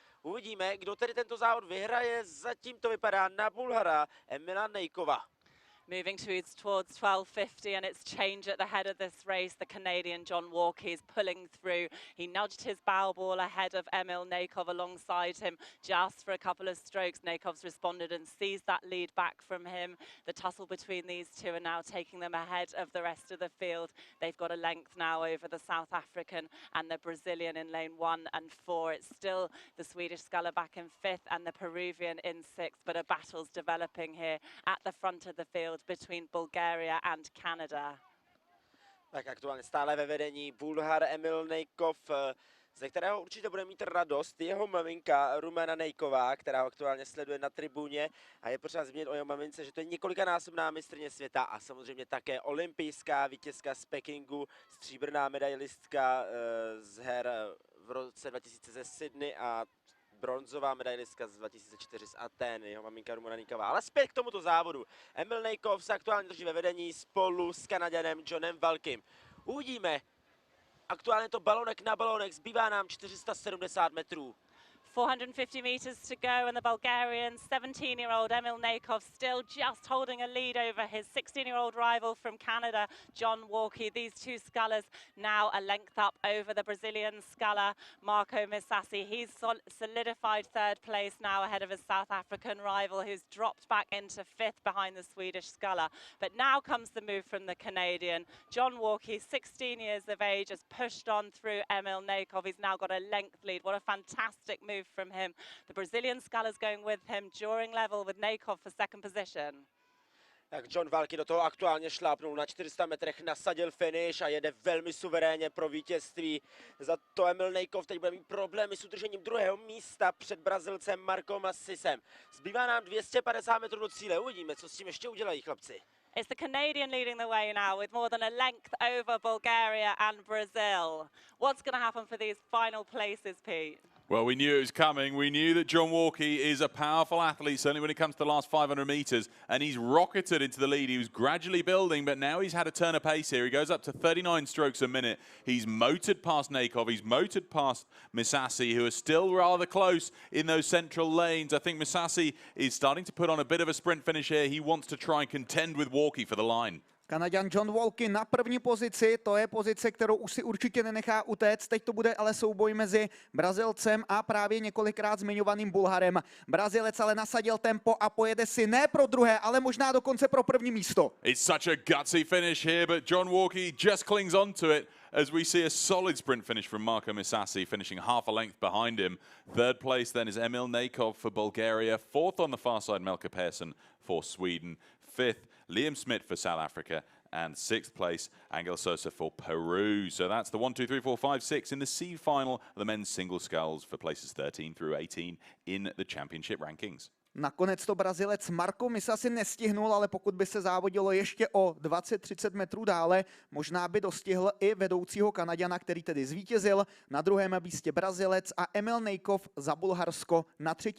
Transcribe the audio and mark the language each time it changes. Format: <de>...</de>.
<cs>Uvidíme, kdo tedy tento závod vyhraje. Zatím to vypadá na Bulhara Emila Nejkova.</cs> <en>Moving towards 12:50, and it's change at the head of this race. The Canadian John Walkie is pulling through. He nudged his bow ball ahead of Emil Nejkov alongside him just for a couple of strokes. Nejkov's responded and seized that lead back from him. The tussle between these two are now taking them ahead of the rest of the field. They've got a length now over the South African and the Brazilian in lane 1 and 4. It's still the Swedish sculler back in 5th and the Peruvian in 6th, but a battle's developing here at the front of the field between Bulgaria and Canada.</en> <cs>Tak aktuálně stále ve vedení Bulhar Emil Nejkov, ze kterého určitě bude mít radost jeho maminka Rumena Nejková, která ho aktuálně sleduje na tribuně. A je potřeba zmínit o jeho mamince, že to je několikanásobná mistryně světa a samozřejmě také olympijská vítězka z Pekingu, stříbrná medailistka z her v roce 2000 ze Sydney a bronzová medailistka z 2004 z Aten, jeho maminka Rumena Nejková. Ale zpět k tomuto závodu. Emil Nejkov se aktuálně drží ve vedení spolu s Kanaďanem Johnem Valkim. Uvidíme. Aktuálně to balonek na balonek, zbývá nám 470 metrů.</cs> <en>450 meters to go, and the Bulgarian 17-year-old Emil Nejkov still just holding a lead over his 16-year-old rival from Canada, John Walkie. These two scullers now a length up over the Brazilian sculler, Marco Misasi. He's solidified 3rd place now ahead of his South African rival, who's dropped back into 5th behind the Swedish sculler. But now comes the move from the Canadian. John Walkie, 16 years of age, has pushed on through Emil Nejkov. He's now got a length lead. What a fantastic move from him. The Brazilian scullers going with him during level with Nejkov for 2nd position.</en> <cs>Tak John Valky do toho aktuálně šlápnul, na 400 metrech nasadil finish a jede velmi suverénně pro vítězství. Za to Emil Nejkov teď bude mít problémy s udržením 2. místa před Brazilcem Marcom Massisem. Zbývá nám 250 metrů do cíle, uvidíme, co s tím ještě udělají chlapci.</cs> <en>It's the Canadian leading the way now with more than a length over Bulgaria and Brazil. What's going to happen for these final places, Pete? Well, we knew it was coming. We knew that John Walkie is a powerful athlete, certainly when it comes to the last 500 metres, and he's rocketed into the lead. He was gradually building, but now he's had a turn of pace here. He goes up to 39 strokes a minute. He's motored past Nejkov. He's motored past Misasi, who are still rather close in those central lanes. I think Misasi is starting to put on a bit of a sprint finish here. He wants to try and contend with Walkie for the line.</en> <cs>Kanaďan John Walkie na první pozici, to je pozice, kterou už si určitě nenechá utéct. Teď to bude ale souboj mezi Brazilcem a právě několikrát zmiňovaným Bulharem. Brazilec ale nasadil tempo a pojede si ne pro druhé, ale možná dokonce pro první místo.</cs> <en>It's such a gutsy finish here, but John Walkie just clings on to it as we see a solid sprint finish from Marco Misasi, finishing half a length behind him. 3rd place then is Emil Nejkov for Bulgaria. 4th on the far side, Melker Persson for Sweden. 5th, Liam Smith for South Africa, and 6th place, Angel Sosa for Peru. So that's the 1, 2, 3, 4, 5, 6 in the C final of the men's single sculls for places 13 through 18 in the championship rankings.</en> <cs>Nakonec to Brazilec Marco Misasi nestihnul, ale pokud by se závodilo ještě o 20-30 metrů dále, možná by dostihl i vedoucího Kanaďana, který tedy zvítězil. Na druhém místě Brazilec a Emil Nejkov za Bulharsko na 3.</cs>